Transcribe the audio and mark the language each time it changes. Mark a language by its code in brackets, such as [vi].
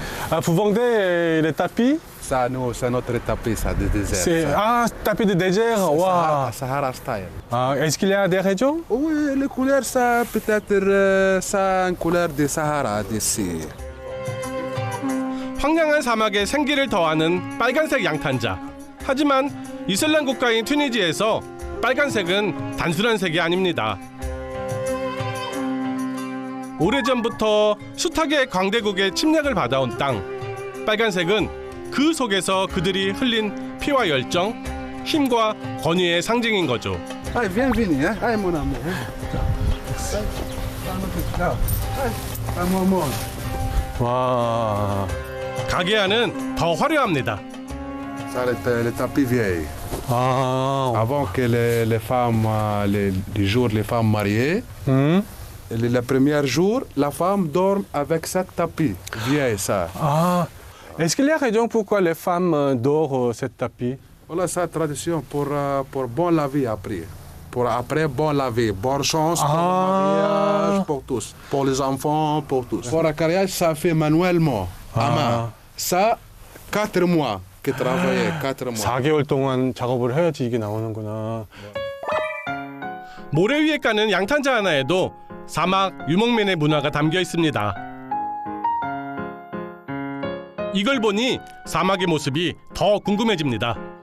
[fr] Ah, vous vendez les tapis? Ça, nous, c'est notre tapis, ça, de désert. C'est tapis de désert. Waouh. Sahara style. Ah, est-ce qu'il y a des régions? Oui, les couleurs, ça, peut-être, ça, une couleur de Sahara, d'ici. [ko] 황량한 사막에 생기를 더하는 빨간색 양탄자. 하지만 이슬람 국가인 튀니지에서 빨간색은 단순한 색이 아닙니다. 오래전부터 숱하게 광대국의 침략을 받아온 땅. 빨간색은 그 속에서 그들이 흘린 피와 열정, 힘과 권위의 상징인 거죠. [fr] Allez, bienvenue, hein? Allez, mon amour. Un moment. 와. [ko] 가게 안은 더 화려합니다. [fr] Ça, le tapis vieil. 아. Avant que les femmes, les jours, les femmes mariées, Le premier jour, la femme dort avec cette tapis vieille, ça. Ah, est-ce qu'il y a raison pourquoi les femmes dorment cette tapis? Voilà, c'est la tradition pour bon laver après. Pour après bon laver, bonne chance pour le mariage, pour tous. Pour les enfants, pour tous. Pour le carriage, ça fait manuellement, à main. Ça, 4 mois que travailler, 4 mois. [ko] 4개월 동안 작업을 해야지 이게 나오는구나. 모래 위에 까는 양탄자 하나에도 사막 유목민의 문화가 담겨 있습니다. 이걸 보니 사막의 모습이 더 궁금해집니다.